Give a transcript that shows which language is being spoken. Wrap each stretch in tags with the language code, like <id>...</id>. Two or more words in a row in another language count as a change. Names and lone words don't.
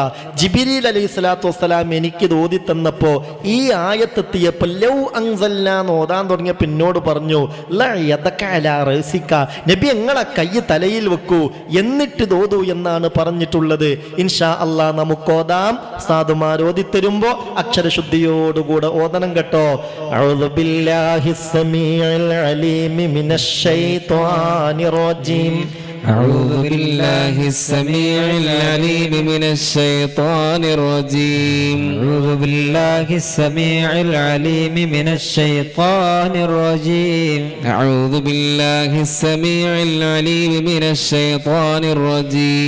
<ml>ജിബ്രീൽ</ml> <ar>عليه الصلاة والسلام</ar> <ml>എനിക്കിത് ഓതി തന്നപ്പോ ഈ ആയത്തെത്തിയപ്പോൾ</ml> <ar>لو أنزلنا</ar> <ml>ഓതാൻ തുടങ്ങിയ പിന്നോട് പറഞ്ഞു, നബി നിങ്ങളെ കൈ തലയിൽ വെക്കൂ എന്നിട്ട് ഓതൂ എന്നാണ് പറഞ്ഞിട്ടുള്ളത്.</ml> <ar>إن شاء الله</ar> <ml>നമുക്ക് ഓതാം. സാധുമാർ ഓതി തരുമ്പോ അക്ഷരശുദ്ധിയോടുകൂടെ ഓതണം കേട്ടോ.</ml> <ar>أعوذ بالله السميع العليم من الشيطان الرجيم. أعوذ بالله السميع العليم من الشيطان الرجيم. أعوذ بالله السميع العليم من الشيطان الرجيم. أعوذ بالله السميع العليم من الشيطان الرجيم.</ar>